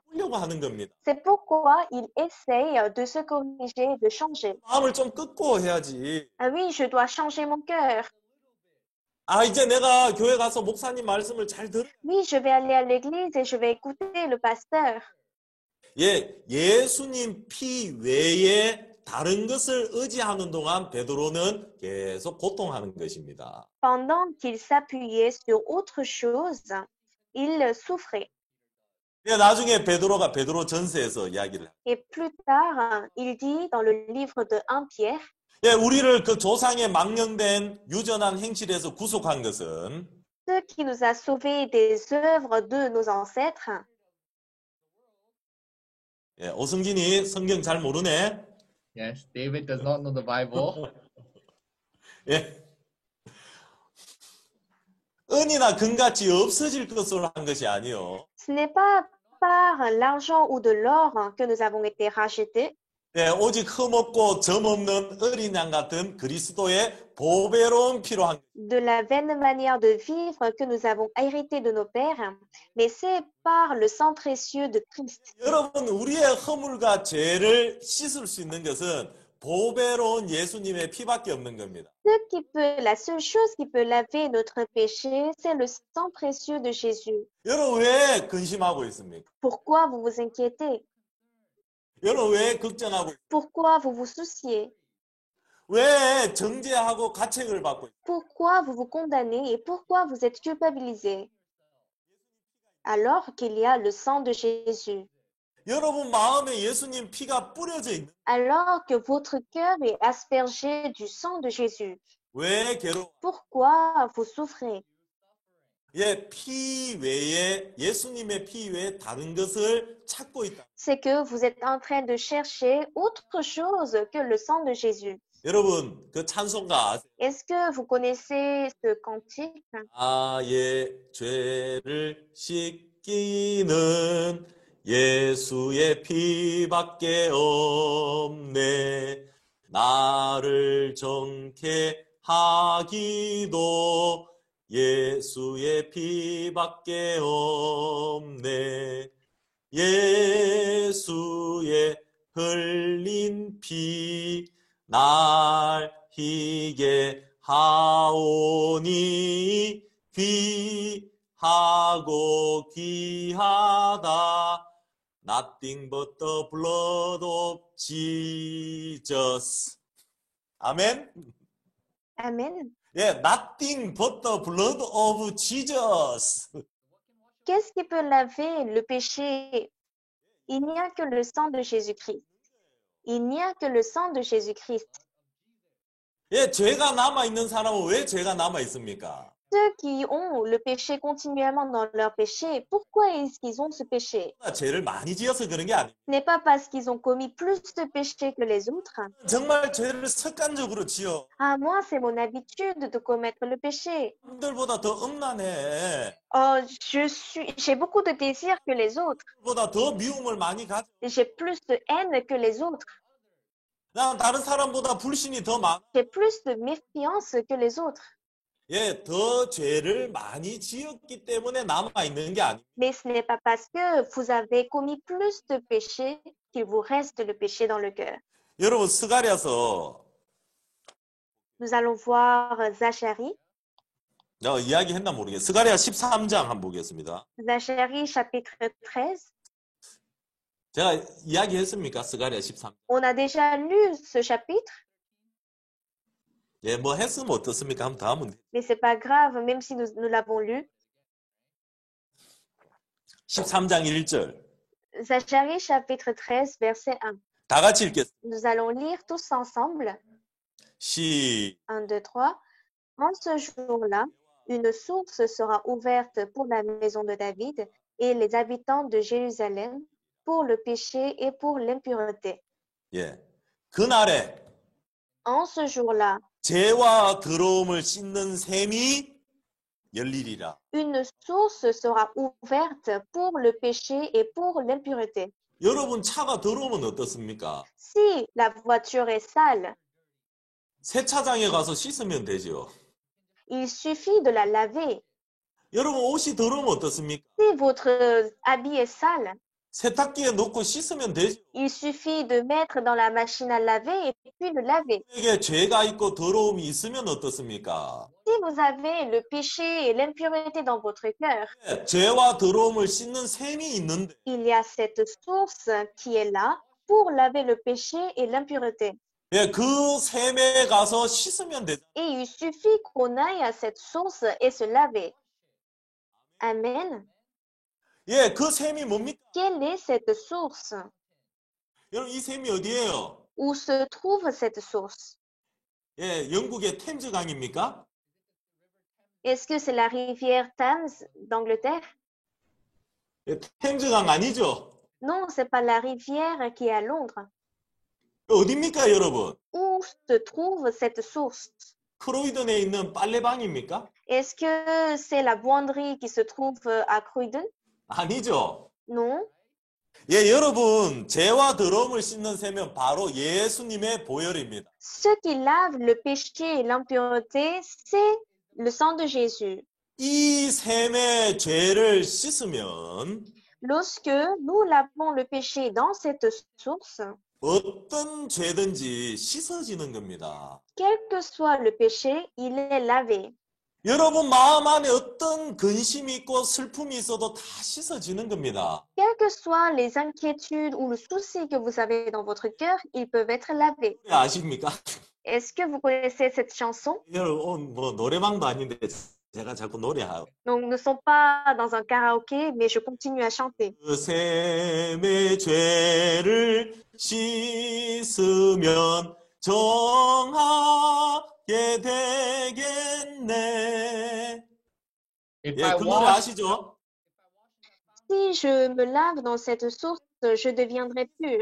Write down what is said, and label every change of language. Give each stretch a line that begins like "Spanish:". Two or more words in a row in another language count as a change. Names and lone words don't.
Korean: 하려고 하는 겁니다.
French: C'est pourquoi il essaye de se corriger, de changer.
Korean: 마음을 좀 꺾고 해야지.
French: Ah oui, je dois changer mon cœur.
Korean: 아, 이제 내가 교회 가서 목사님 말씀을 잘 들어.
French: Oui, je vais aller à l'église et je vais écouter le pasteur.
Korean: 예, 예수님 피 외에 다른 것을 의지하는 동안 베드로는 계속 고통하는 것입니다.
French: Pendant qu'il s'appuyait sur autre chose, il souffrait.
Korean: 예, 나중에 베드로가 베드로 전서에서 이야기를 해요.
French: Et plus tard, il dit dans le livre de 1 Pierre,
Korean: 예, 우리를 그 조상의 망령된 유전한 행실에서 구속한 것은
French: ce qui nous a sauvés des œuvres de nos ancêtres.
Korean: 예, 오승진이 성경 잘 모르네.
English: Yes, David does not know the Bible.
Korean: 예. 은이나 금같이 없어질 것으로 한 것이 아니요.
French: Ce n'est pas par l'argent ou de l'or que nous avons été rachetés,
Korean: 예, 오직 흠없고 점 없는 어린 양 같은 그리스도의 보배로운 피로 한.
French: de la vaine manière de vivre que nous avons hérité de nos pères, mais c'est par le sang précieux de Christ.
Korean: 여러분, 우리의 허물과 죄를 씻을 수 있는 것은 보배로운 예수님의 피밖에 없는 겁니다.
French: La seule chose qui peut laver notre péché, c'est le sang précieux de Jésus.
Korean: 여러분 왜 근심하고 있습니까?
French: Pourquoi vous vous inquiétez?
Korean: 여러분 왜 걱정하고 있습니까?
French: Pourquoi vous vous souciez?
Korean: 왜 정죄하고 가책을 받고 있습니까?
French: Pourquoi vous vous condamnez et pourquoi vous êtes culpabilisé? Alors qu'il y a le sang de Jésus.
Korean: 여러분 마음에 예수님 피가 뿌려져 있는.
French: Alors que votre cœur est aspergé du sang de Jésus.
Korean: 왜 괴로워?
French: Pourquoi vous souffrez?
Korean: 예, 피 외에 예수님의 피 외에 다른 것을 찾고 있다.
French: C'est que vous êtes en train de chercher autre chose que le sang de Jésus.
Korean: 여러분, 그 찬송가 아세요?
French: Est-ce que vous connaissez ce cantique?
Korean: 나의 죄를 씻기는 예수의 피밖에 없네. 나를 정케 하기도 예수의 피밖에 없네. 예수의 흘린 피 날 희게 하오니 귀하고 귀하다.
English: Nothing but the blood of Jesus.
Korean: 아멘.
English: Amen.
Korean: 예,
English: nothing but the blood of Jesus.
French: Qu'est-ce qui peut laver le péché? Il n'y a que le sang de Jésus-Christ. Il n'y a que le sang de Jésus-Christ.
Korean: 예, 죄가 남아 있는 사람은 왜 죄가 남아 있습니까?
French: Ceux qui ont le péché continuellement dans leur péché, pourquoi est-ce qu'ils ont ce péché?
Korean: 죄를 많이 지어서 그런 게 아니에요.
French: Ce n'est pas parce qu'ils ont commis plus de péchés que les autres.
Korean: 정말 죄를 습관적으로 지어.
French: Ah, moi, c'est mon habitude de commettre le péché.
Korean: 남들보다 더 음란해.
French: Oh, j'ai beaucoup de désirs que les autres.
Korean: 보다 더 미움을 많이 가져.
French: J'ai plus de haine que les autres.
Korean: 난 다른 사람보다 불신이 더 많아.
French: J'ai plus de méfiance que les autres.
Korean: 예, 더 죄를 많이 지었기 때문에 남아 있는 게 아니에요.
French: Mais ce n'est pas parce que vous avez commis plus de péchés qu'il vous reste le péché dans le cœur.
Korean: 여러분 스가랴서
French: Nous allons voir Zacharie.
Korean: 내가 이야기했나 모르겠어요. 스가랴 13장 한번 보겠습니다.
French: Zacharie chapitre 13.
Korean: 제가 이야기했습니까? 스가랴 13장.
French: On a déjà lu ce chapitre,
Korean: 예, 뭐 했으면 어떻습니까? 한번 다 하면 돼.
French: mais c'est pas grave, même si nous l'avons lu.
Korean: 13장 1절.
French: Zacharie chapitre 13, verset 1.
Korean: 다 같이 읽겠습니다.
French: Nous allons lire tous ensemble. 1, 1, 2, 3. En ce jour-là, une source sera ouverte pour la maison de David et les habitants de Jérusalem pour le péché et pour l'impureté.
Korean: 예. 그날에
French: En ce jour-là,
Korean: 죄와 더러움을 씻는 샘이 열리리라.
French: une source sera ouverte pour le péché et pour l'impureté.
Korean: 여러분 차가 더러우면 어떻습니까?
French: Si la voiture est sale,
Korean: 세차장에 가서 씻으면 되죠.
French: il suffit de la laver.
Korean: 여러분 옷이 더러우면 어떻습니까?
French: Si votre habit est sale,
Korean: 세탁기에 넣고 씻으면 되죠.
French: il suffit de mettre dans la machine à laver et puis le laver.
Korean: 에게 죄가 있고 더러움이 있으면 어떻습니까?
French: Si vous avez le péché et l'impureté dans votre cœur,
Korean: 예, 죄와 더러움을 씻는 샘이 있는데
French: il y a cette source qui est là pour laver le péché et l'impureté.
Korean: 예, 그 샘에 가서 씻으면 되죠.
French: Et il suffit qu'on aille à cette source et se laver. Amen.
Korean: 예, 그 샘이 뭡니까?
French: Quelle est cette source?
Korean: 여러분 이 샘이 어디예요?
French: Où se trouve cette source?
Korean: 예, 영국의 템즈강입니까?
French: Est-ce que c'est la rivière Thames d'Angleterre?
Korean: 예, 템즈강 아니죠?
French: Non, c'est pas la rivière qui est à Londres.
Korean: 어디입니까, 여러분?
French: Où se trouve cette source?
Korean: 크로이던에 있는 빨래방입니까?
French: Est-ce que c'est la buanderie qui se trouve à Croydon?
Korean: 아니죠.
French: Non.
Korean: 예, 여러분, 죄와 더러움을 씻는 샘은 바로 예수님의 보혈입니다.
French: Ce qui lave le péché et l'impureté, c'est le sang de Jésus.
Korean: 이 샘의 죄를 씻으면
French: Lorsque nous lavons le péché dans cette source,
Korean: 어떤 죄든지 씻어지는 겁니다.
French: quel que soit le péché, il est lavé.
Korean: 여러분 마음 안에 어떤 근심이 있고 슬픔이 있어도 다 씻어지는 겁니다.
French: Quelles que soient les inquiétudes ou le souci que vous avez dans votre cœur, ils peuvent être lavés.
Korean: 아십니까?
French: Est-ce que vous connaissez cette chanson?
Korean: 여러분 뭐 노래방도 아닌데 제가 자꾸 노래하고
French: Donc, nous ne sommes pas dans un karaoké, mais je continue à chanter.
Korean: 그 샘의 죄를 씻으면 정하게 되겠네.
English: If
Korean: 예,
English: I
Korean: 그 노래
English: wash,
Korean: 아시죠?
French: Si je me lave dans cette source, je deviendrai pur.